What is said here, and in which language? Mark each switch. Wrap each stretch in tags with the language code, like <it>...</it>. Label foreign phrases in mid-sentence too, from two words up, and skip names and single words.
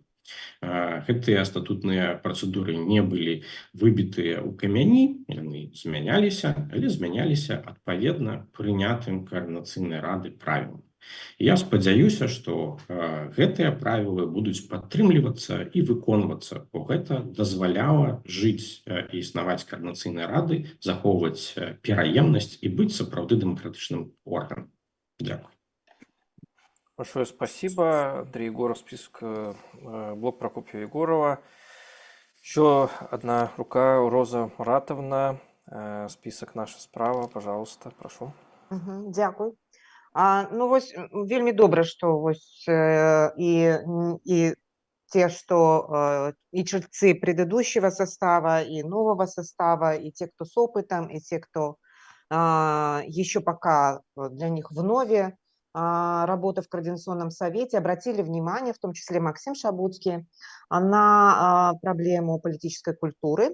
<be>Гэтыя статутныя працэдуры не былі выбітыя ў камяні, яны змяняліся, але змяняліся адпаведна прынятым Координаційнай рады правілам. Я спадзяюся, што гэтыя правілы будуць падтрымлівацца і выконвацца, бо гэта дазваляла жыць і існаваць Координаційнай рады, захоўваць пераемнасць і быць сапраўды дэмакратычным органам.</be> <uk>Дякую.</uk> <ru>Большое спасибо, Андрей Егоров, список блок Прокопьева Егорова. Еще одна рука, Роза Маратовна, список наша справа, пожалуйста, прошу.</ru> <uk>Дякую.</uk> <be>Ну вось вельмі добра, што вось і</be> <ru>те, что и чельцы предыдущего состава, и нового состава, и те, кто с опытом, и те, кто еще пока для них вновь работа в Координационном совете, обратили внимание, в том числе Максим Шабуцкий, на проблему политической культуры.</ru>